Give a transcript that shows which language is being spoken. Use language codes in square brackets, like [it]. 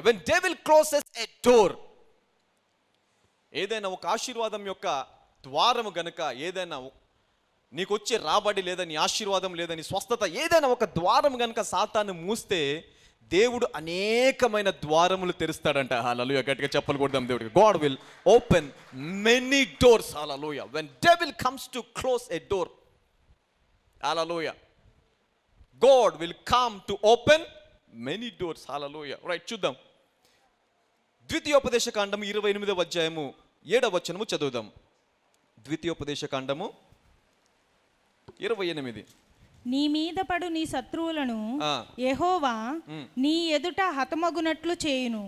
[en] when devil closes a door, [te] ఏదైనా ఒక ఆశీర్వాదం యొక్క ద్వారము గనుక, ఏదైనా నీకు వచ్చే రాబడి లేదా నీ ఆశీర్వాదం లేదా నీ స్వస్థత, ఏదైనా ఒక ద్వారం గనుక సాతాను మూస్తే దేవుడు అనేకమైన ద్వారములు తెరుస్తాడంట. హల్లెలూయా. గట్టిగా చెప్పలు కొడదాం దేవుడికి. [en] God will open many doors. [te] Hallelujah. [en] when devil comes to close a door, hallelujah, God will come to open many doors. Hallelujah. Right, [te] చూద్దాం. ద్వితీయోపదేశ కాండము 28వ అధ్యాయము 7వ వచనము చదువుదాం. ద్వితీయోపదేశ కాండము 28. నీ మీద పడు నీ శత్రువులను యెహోవా నీ ఎదుట హతమగునట్లు చేయును.